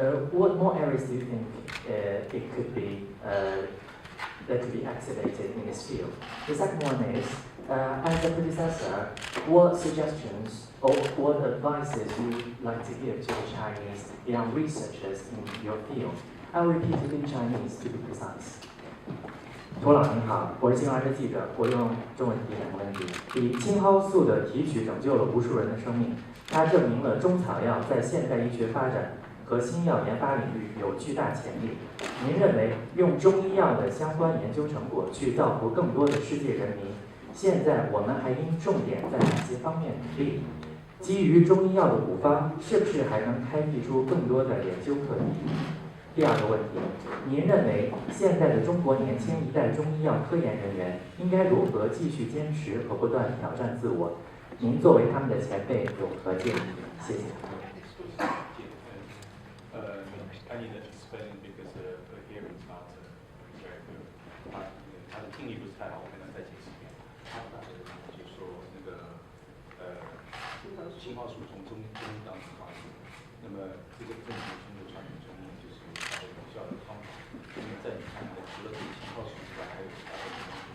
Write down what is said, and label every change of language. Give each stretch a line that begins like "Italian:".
English: What more areas do you think it could be that could be activated in this field? The second one is, as a predecessor, what suggestions or what advices would you like to give to the Chinese young researchers in your field? I'll repeat it in Chinese to be precise.
Chinese: 涂老您好，我是新华社记者，我用中文提两个问题。第一，青蒿素的提取拯救了无数人的生命，它证明了中草药在现代医学发展和新药研发领域有巨大潜力。您认为用中医药的相关研究成果去造福更多的世界人民，现在我们还应重点在哪些方面努力？基于中医药的补方，是不是还能开辟出更多的研究课题？第二个问题，您认为现在的中国年轻一代中医药科研人员应该如何继续坚持和不断挑战自我？您作为他们的前辈有何建议？谢谢。
English: I need to explain because the hearing is not very good.
Chinese: 他的听力不是太好，我可能再解释一遍。他就说那个青蒿素从中医当中发现，那么这个正统中的传统中医就是它的有效的方法。那么在你看来，除了这个青蒿素之外，还有其他的什么？